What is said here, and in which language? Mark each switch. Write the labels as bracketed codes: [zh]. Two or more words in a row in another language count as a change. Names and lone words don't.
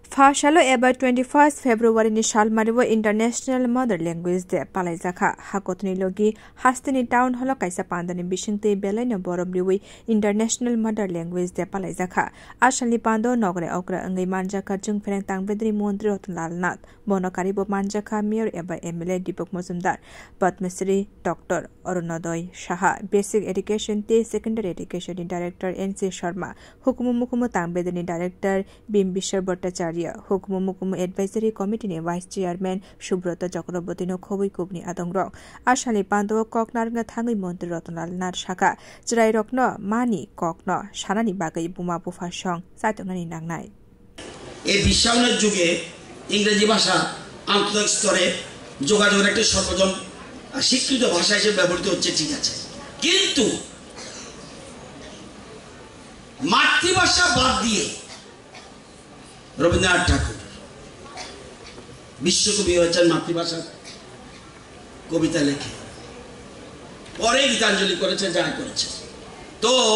[trp] Fashalo ever 21st February ni Shalmariwo International Mother Language Day palaizakha hakotni logi hastini town holo kaisa pandani bishingte belaina borobriwi International Mother Language Day palaizakha ashali pando nogre okra angai manjaka jung fereng tangbedri montri rotnlal nath bonokari bo manjaka mayor ever MLA Deepak Mozumdar Padmasri Dr. Arunodoy Shaha [en] Basic Education [trp] te [en] Secondary Education [trp] ni Director NC Sharma Hukumu Mukumu tangbedri ni Director Bimbishar Bhattacharya Hukumu Mukumu [en] Advisory Committee [trp] ni [en] Vice Chairman [trp] Subrata Chakraborty no khobui kubni adongrok ashali pando koknar nga thangui montri rotnlal nath shaka jrai rokno mani kokno sanani bagai buma bufa song saitongani nangnai [bn] এই বিশ্বায়নের যুগে ইংরেজি ভাষা আন্তর্জাতিক স্তরে যোগাযোগের একটা সর্বজন স্বীকৃত ভাষা হিসেবে ব্যবহৃত হচ্ছে ঠিক আছে কিন্তু মাতৃভাষা বাদ দিয়ে রবীন্দ্রনাথ ঠাকুর বিশ্বকবি হয়েছেন মাতৃভাষা কবিতা লেখে পরে গীতাঞ্জলি করেছে যা করেছে তো